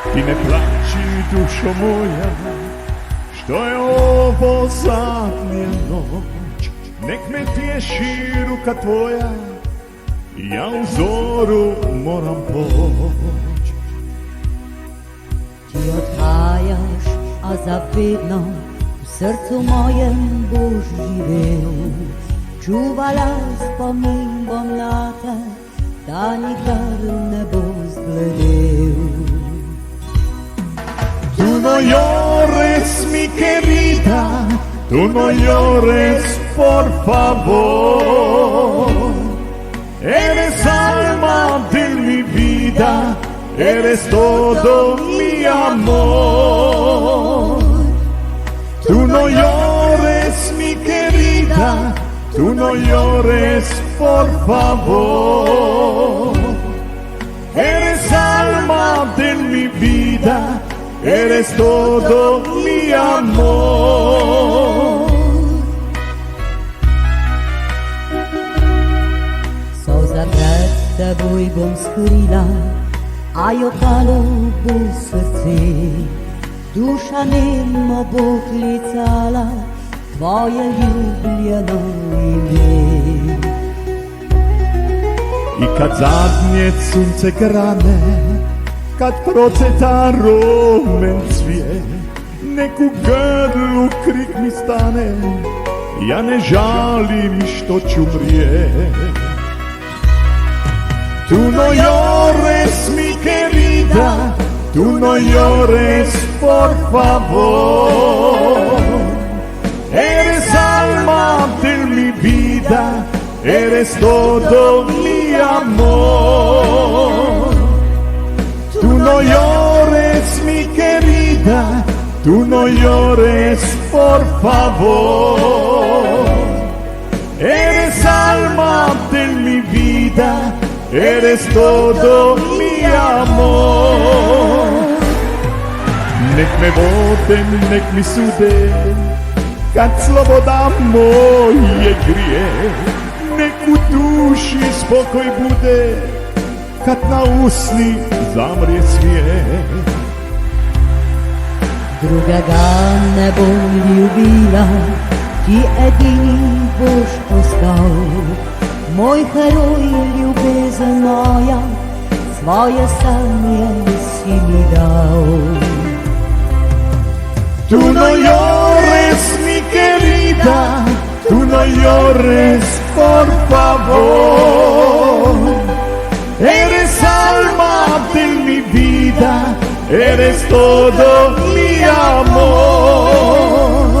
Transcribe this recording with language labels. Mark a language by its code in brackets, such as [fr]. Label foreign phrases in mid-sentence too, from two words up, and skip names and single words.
[hr] Ne plaći, dušo moja, što je ovo zadnja noć. Nek me tješi ruka tvoja, ja u zoru moram poć. [sl] Ti odhajaš, a zavedno v srcu mojem boš živel. Čuvala spomin bom na te, da nikar ne bo zbledel. [es] Tu no llores, mi querida, tu no llores, por favor. Eres alma de mi vida, eres todo mi amor. Tu no llores, mi querida, tú no llores, por favor. Eres alma de mi vida, eres todo mi amor. [sl] Solza pred teboj bom skrila, a jo palo bo srce. Duša nemo bo klicala tvoje ljubljeno ime. [hr] I kad zadnje sunce grane, kad procveta rumen cvijet, nek u grlu krik mi stane, ja ne žalim što ću mrijet. [es] Tu no llores, mi querida, tu no llores, por favor. Eres alma de mi vida, eres todo mi amor. Tú no llores, mi querida, tú no llores, por favor. Eres alma de mi vida, eres todo mi amor. [hr] Nek me vode, nek mi sude, kad sloboda moje grije. Nek u duši spokoj bude, kad na usni zamrije svijet. [sl] Drugega ne bom ljubila, ti edini boš ostal. Moj heroj, ljubezen moja, svoje sanje si mi dal. [es] Tu no llores, mi querida, tu no llores, por favor. Eres alma de mi vida, eres todo mi amor.